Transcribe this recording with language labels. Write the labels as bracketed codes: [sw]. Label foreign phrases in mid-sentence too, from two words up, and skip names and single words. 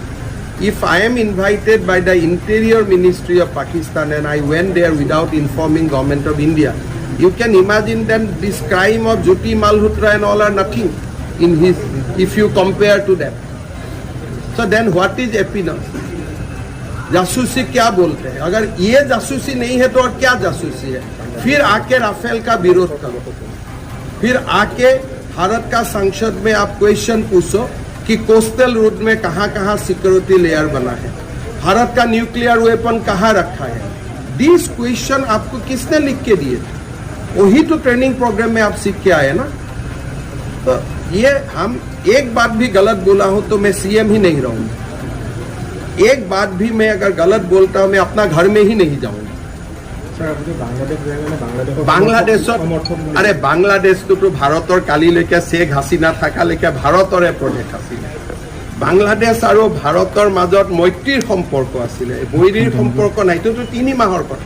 [en] If I am invited by the Interior Ministry of Pakistan and I went there without informing Government of India, you can imagine then this crime of Jyoti Malhotra and all are nothing in his, if you compare to that. So then what is happiness? [hi] जासूसी क्या बोलते हैं? अगर ये जासूसी नहीं है तो और क्या जासूसी है? फिर आके राफेल का विरोध करो, फिर आके भारत का संसद में आप क्वेश्चन पूछो कि [en] coastal route [hi] में कहाँ [en] security layer [hi] बना है, भारत का [en] nuclear weapon [hi] कहाँ रखा है. [en] this question [hi] आपको किसने लिख के दिए? वही तो [en] training program [hi] में आप सीख के आए ना. तो ये हम एक बात भी गलत बोला हूं तो मैं सीएम ही नहीं रहूंगा. एक बात भी मैं अगर गलत बोलता हूं मैं अपना घर में ही नहीं जाऊंगा. [as] আরে বাংলাদেশটো ভাৰতৰ কালিলৈকে শেখ হাছিনা থাকালৈকে ভাৰতৰে প্ৰদেশ আছিলে. বাংলাদেশ আৰু ভাৰতৰ মাজত মৈত্ৰীৰ সম্পৰ্ক আছিলে, বৈৰীৰ সম্পৰ্ক নাই. এইটোতো 3 মাহৰ কথা.